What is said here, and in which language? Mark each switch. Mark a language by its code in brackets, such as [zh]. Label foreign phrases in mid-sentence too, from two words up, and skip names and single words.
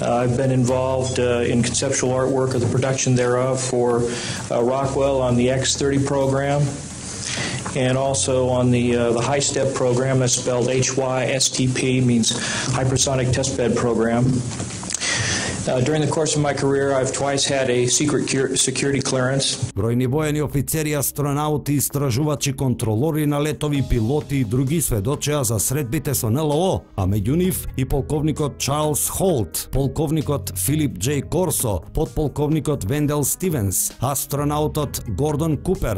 [en] I've been involved in conceptual artwork of the production thereof for Rockwell on the X-30 program, and also on the HISTEP program. That's spelled HYSTP, means Hypersonic Testbed Program. During the course of my career, I've twice had a secret security clearance. [mk] Бројни воени офицери, астронаути, истражувачи, контролори на летови, пилоти и други сведочеа за средбите со НЛО, а меѓу нив и полковникот Чарлс Холт, полковникот Филип Џей Корсо, подполковникот Вендел Стивенс, астронаутот Гордон Купер,